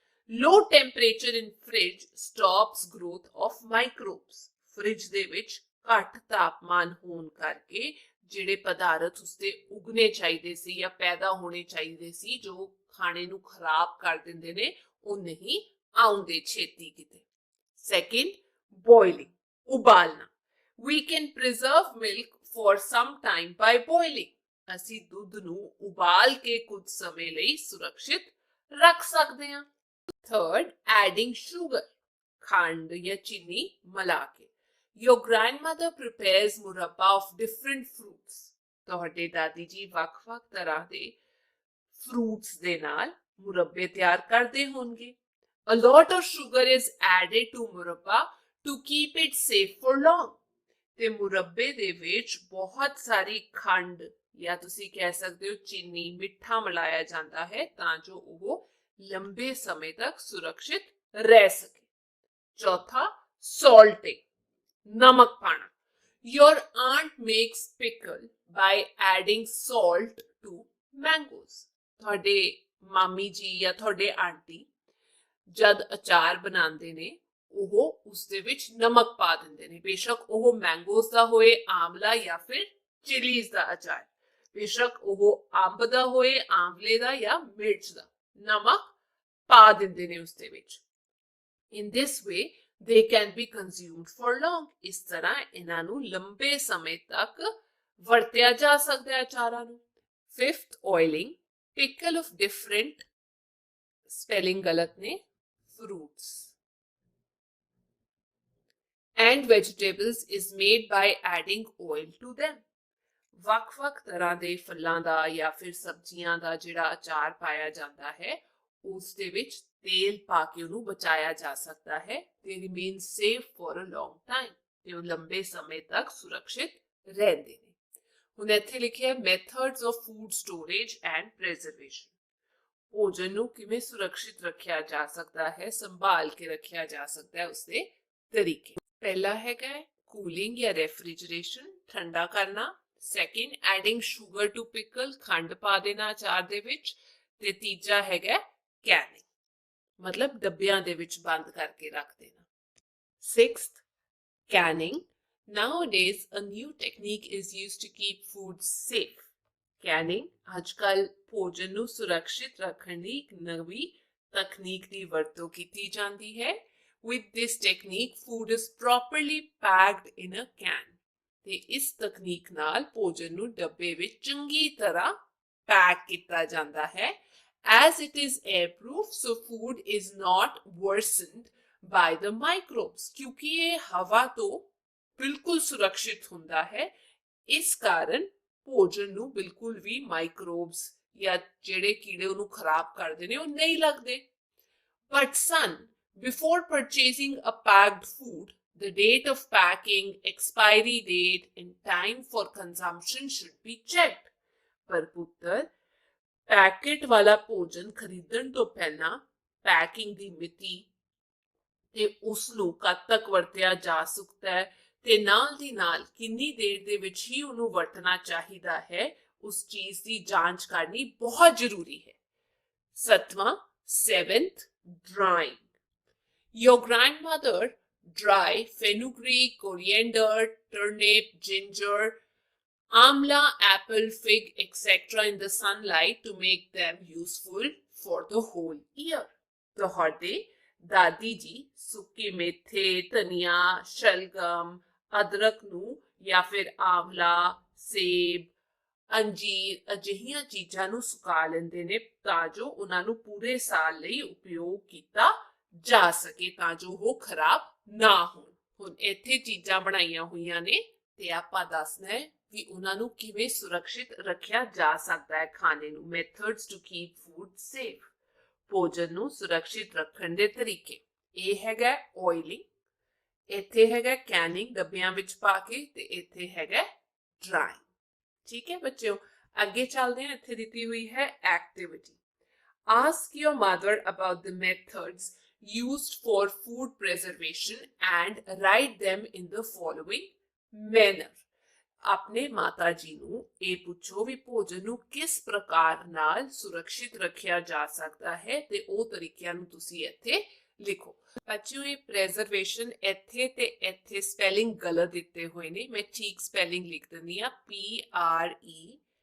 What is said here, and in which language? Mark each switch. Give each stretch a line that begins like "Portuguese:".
English: Low temperature in fridge stops growth of microbes।
Punjabi: Fridge ਦੇ ਵਿੱਚ ਘੱਟ ਤਾਪਮਾਨ ਹੋਣ ਕਰਕੇ ਜਿਹੜੇ ਪਦਾਰਥ ਉਸਤੇ ਉਗਨੇ ਚਾਹੀਦੇ ਸੀ ਜਾਂ ਪੈਦਾ ਹੋਣੇ ਚਾਹੀਦੇ ਸੀ ਜੋ ਖਾਣੇ ਨੂੰ ਖਰਾਬ ਕਰ ਦਿੰਦੇ ਨੇ ਉਹ ਨਹੀਂ ਆਉਂਦੇ ਛੇਤੀ ਕਿਤੇ।
English: Second, boiling,
Punjabi: ਉਬਾਲਣਾ।
English: We can preserve milk for some time by boiling।
Punjabi: ਅਸੀਂ ਦੁੱਧ ਨੂੰ ਉਬਾਲ ਕੇ ਕੁਝ ਸਮੇਂ ਲਈ ਸੁਰੱਖਿਅਤ ਰੱਖ ਸਕਦੇ ਹਾਂ।
English: Third, adding sugar,
Punjabi: ਖੰਡ ਜਾਂ ਚੀਨੀ ਮਿਲਾ ਕੇ।
English: Your grandmother prepares murabba of different fruits।
Punjabi: ਤੁਹਾਡੇ ਦਾਦੀ ਜੀ ਵੱਖ-ਵੱਖ ਤਰ੍ਹਾਂ ਦੇ fruits ਦੇ ਨਾਲ ਮੁਰੱਬੇ ਤਿਆਰ ਕਰਦੇ ਹੋਣਗੇ।
English: A lot of sugar is added to murabba to keep it safe for long।
Punjabi: ਤੇ ਮੁਰੱਬੇ ਦੇ ਵਿੱਚ ਬਹੁਤ ਸਾਰੀ ਖੰਡ ਜਾਂ ਤੁਸੀਂ ਕਹਿ ਸਕਦੇ ਹੋ ਚੀਨੀ, ਮਿੱਠਾ ਮਿਲਾਇਆ ਜਾਂਦਾ ਹੈ ਤਾਂ ਜੋ ਉਹ ਲੰਬੇ ਸਮੇਂ ਤੱਕ ਸੁਰੱਖਿਅਤ ਰਹਿ ਸਕੇ। ਚੌਥਾ,
English: salting,
Punjabi: ਨਮਕ ਪਾਣਾ।
English: Your aunt makes pickle by adding salt to mangoes।
Punjabi: ਤੁਹਾਡੇ ਮਾਮੀ ਜੀ ਜਾਂ ਤੁਹਾਡੇ ਆਂਟੀ ਜਦ ਅਚਾਰ ਬਣਾਉਂਦੇ ਨੇ ਉਹ ਉਸ ਦੇ ਵਿੱਚ ਨਮਕ ਪਾ ਦਿੰਦੇ ਨੇ। ਬੇਸ਼ੱਕ ਉਹ ਮੈਂਗੋਜ਼ ਦਾ ਹੋਏ, ਆਮਲਾ ਜਾਂ ਫਿਰ ਚਿਲੀਜ਼ ਦਾ ਅਚਾਰ, ਬੇਸ਼ੱਕ ਉਹ ਅੰਬ ਦਾ ਹੋਏ, ਆਮਲੇ ਦਾ ਜਾਂ ਮਿਰਚ ਦਾ, ਨਮਕ ਪਾ ਦਿੰਦੇ ਨੇ ਉਸ ਦੇ ਵਿੱਚ।
English: In this way they can be consumed for long।
Punjabi: ਇਸ ਤਰ੍ਹਾਂ ਇਹਨਾਂ ਨੂੰ ਲੰਬੇ ਸਮੇਂ ਤੱਕ ਵਰਤਿਆ ਜਾ ਸਕਦਾ ਹੈ ਅਚਾਰਾਂ ਨੂੰ।
English: Fifth, oiling, pickle of different, spelling
Punjabi: ਗਲਤ ਨੇ,
English: fruits and vegetables is made by adding oil to them।
Punjabi: ਵੱਖ-ਵੱਖ ਤਰ੍ਹਾਂ ਦੇ ਫਲਾਂ ਦਾ ਜਾਂ ਫਿਰ ਸਬਜ਼ੀਆਂ ਦਾ ਜਿਹੜਾ ਅਚਾਰ ਪਾਇਆ ਜਾਂਦਾ ਹੈ ਉਸ ਦੇ ਵਿੱਚ ਤੇਲ ਪਾ ਕੇ ਉਹਨੂੰ ਬਚਾਇਆ ਜਾ ਸਕਦਾ ਹੈ।
English: They remain safe for a long time।
Punjabi: ਤੇ ਉਹ ਲੰਬੇ ਸਮੇਂ ਤੱਕ ਸੁਰੱਖਿਅਤ ਰਹਿੰਦੇ ਨੇ। ਹੁਣ ਇੱਥੇ ਲਿਖਿਆ
English: Methods of food storage and preservation.
Punjabi: ਭੋਜਨ ਨੂੰ ਕਿਵੇਂ ਸੁਰੱਖਿਅਤ ਰੱਖਿਆ ਜਾ ਸਕਦਾ ਹੈ, ਸੰਭਾਲ ਕੇ ਰੱਖਿਆ ਜਾ ਸਕਦਾ ਹੈ, ਉਸਦੇ ਤਰੀਕੇ। ਪਹਿਲਾ ਹੈਗਾ ਕੂਲਿੰਗ ਜਾਂ ਰੈਫਰੀਜਰੇਸ਼ਨ, ਠੰਡਾ ਕਰਨਾ।
English: second adding sugar to pickle,
Punjabi: ਖੰਡ ਪਾ ਦੇਣਾ ਅਚਾਰ ਦੇ ਵਿੱਚ। ਤੇ ਤੀਜਾ ਹੈਗਾ ਕੈਨਿੰਗ, ਮਤਲਬ ਡੱਬਿਆਂ ਦੇ ਵਿੱਚ ਬੰਦ ਕਰਕੇ ਰੱਖ ਦੇਣਾ।
English: Sixth, canning. Nowadays, a new technique is used to keep food safe.
Punjabi: Canning ਅੱਜਕੱਲ ਭੋਜਨ ਨੂੰ ਸੁਰੱਖਿਅਤ ਰੱਖਣ ਲਈ ਇੱਕ ਨਵੀਂ ਤਕਨੀਕ ਦੀ ਵਰਤੋਂ ਕੀਤੀ ਜਾਂਦੀ ਹੈ।
English: With this technique, food is properly packed in a can.
Punjabi: ਤੇ ਇਸ ਤਕਨੀਕ ਨਾਲ ਭੋਜਨ ਨੂੰ ਡੱਬੇ ਵਿੱਚ ਚੰਗੀ ਤਰ੍ਹਾਂ ਪੈਕ ਕੀਤਾ ਜਾਂਦਾ ਹੈ।
English: As it is airproof, so food is not worsened by the microbes,
Hindi: क्योंकि ये हवा तो बिल्कुल सुरक्षित
Punjabi: ਹੁੰਦਾ ਹੈ। ਇਸ ਕਾਰਨ ਭੋਜਨ ਨੂੰ ਬਿਲਕੁਲ ਵੀ ਮਾਈਕਰੋਬਸ ਜਾਂ ਜਿਹੜੇ ਕੀੜੇ ਉਹਨੂੰ ਖਰਾਬ ਕਰਦੇ ਨੇ ਉਹ ਨਹੀਂ ਲੱਗਦੇ।
English: But son, before purchasing a packed food, the date of packing, expiry date and time for consumption should be checked.
Punjabi: ਪਰ ਪੁੱਤਰ, ਪੈਕੇਟ ਵਾਲਾ ਭੋਜਨ ਖਰੀਦਣ ਤੋਂ ਪਹਿਲਾਂ ਪੈਕਿੰਗ ਦੀ ਮਿਤੀ ਤੇ ਉਸ ਨੂੰ ਕਦ ਤੱਕ ਵਰਤਿਆ ਜਾ ਸਕਦਾ ਹੈ ਤੇ ਨਾਲ ਦੀ ਨਾਲ ਕਿੰਨੀ ਦੇਰ ਦੇ ਵਿੱਚ ਹੀ ਉਹਨੂੰ ਵਰਤਣਾ ਚਾਹੀਦਾ ਹੈ, ਉਸ ਚੀਜ਼ ਦੀ ਜਾਂਚ ਕਰਨੀ ਬਹੁਤ ਜ਼ਰੂਰੀ ਹੈ। ਸੱਤਵਾਂ,
English: seventh, drying. Your grandmother dry fenugreek, coriander, turnip, ginger, amla, apple, fig, etc. in the sunlight to make them useful for the whole year.
Punjabi: ਤੁਹਾਡੇ ਦਾਦੀ ਜੀ ਸੁੱਕੇ ਮੇਥੇ, ਧਨੀਆ, ਸ਼ਲਗਮ, ਅਦਰਕ ਨੂੰ ਜਾਂ ਫਿਰ ਆਂਵਲਾ, ਸੇਬ, ਅੰਜੀਰ ਅਜਿਹੀਆਂ ਚੀਜ਼ਾਂ ਨੂੰ ਸੁਕਾ ਲੈਂਦੇ ਨੇ ਤਾਂ ਜੋ ਉਹਨਾਂ ਨੂੰ ਪੂਰੇ ਸਾਲ ਲਈ ਉਪਯੋਗ ਕੀਤਾ ਜਾ ਸਕੇ, ਤਾਂ ਜੋ ਉਹ ਖਰਾਬ ਨਾ ਹੋਣ। ਹੁਣ ਇੱਥੇ ਚੀਜ਼ਾਂ ਬਣਾਈਆਂ ਹੋਈਆਂ ਨੇ ਤੇ ਆਪਾਂ ਦੱਸਣਾ ਹੈ ਕਿ ਉਹਨਾਂ ਨੂੰ ਕਿਵੇਂ ਸੁਰੱਖਿਅਤ ਰੱਖਿਆ ਜਾ ਸਕਦਾ ਹੈ ਖਾਣੇ ਨੂੰ।
English: methods to keep food safe,
Punjabi: ਭੋਜਨ ਨੂੰ ਸੁਰੱਖਿਅਤ ਰੱਖਣ ਦੇ ਤਰੀਕੇ। ਇਹ ਹੈਗਾ ਆਇਲਿੰਗ, ਇੱਥੇ ਹੈਗਾ ਕੈਨਿੰਗ ਡੱਬਿਆਂ ਵਿੱਚ ਪਾ ਕੇ ਤੇ ਇੱਥੇ ਹੈਗਾ ਡਰਾਈਂਗ। ਠੀਕ ਹੈ ਬੱਚਿਓ, ਅੱਗੇ ਚੱਲਦੇ ਹਾਂ। ਇੱਥੇ ਦਿੱਤੀ ਹੋਈ ਹੈ activity.
English: Ask your mother about the methods used for food preservation and write them in the following manner.
Punjabi: ਆਪਣੇ ਮਾਤਾ ਜੀ ਨੂੰ ਇਹ ਪੁੱਛੋ ਵੀ ਭੋਜਨ ਨੂੰ ਕਿਸ ਪ੍ਰਕਾਰ ਨਾਲ ਸੁਰੱਖਿਅਤ ਰੱਖਿਆ ਜਾ ਸਕਦਾ ਹੈ ਤੇ ਉਹ ਤਰੀਕਿਆਂ ਨੂੰ ਤੁਸੀਂ ਇੱਥੇ ਲਿਖੋ। ਬੱਚਿਓ, ਇਹ ਪ੍ਰੀਜ਼ਰਵੇਸ਼ਨ ਇੱਥੇ ਤੇ ਇੱਥੇ ਸਪੈਲਿੰਗ ਗਲਤ ਦਿੱਤੇ ਹੋਏ ਨੇ, ਮੈਂ ਠੀਕ ਸਪੈਲਿੰਗ ਲਿਖ ਦਿੰਦੀ ਆ, PRESERVATION।